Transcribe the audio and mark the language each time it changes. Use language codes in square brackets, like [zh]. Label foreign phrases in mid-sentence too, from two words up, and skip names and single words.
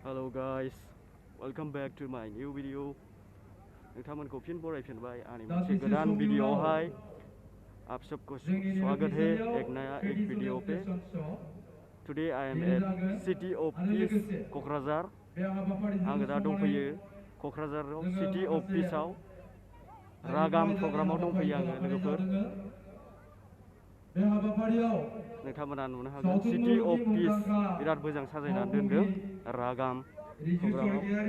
[en] guys, welcome back to my new video. [brx] नोंथांमोनखौ फिन बरायफिनबाय आंनि मोनसे गोदान वीडियोआवहाय [hi] आप सबको स्वागत है एक नया एक वीडियो पे. [en] Today I am at City of Peace क'क्राझार. [brx] आङो दा दंफैयो क'क्राझाराव City of Peace आव रागाम प्रग्रामाव दंफैयो आङो लोगोफोर. नोंथांमोना नुनो हागोन City of Peace बिराद मोजां साजायनानै दोनदों रागाम प्रग्रामाव.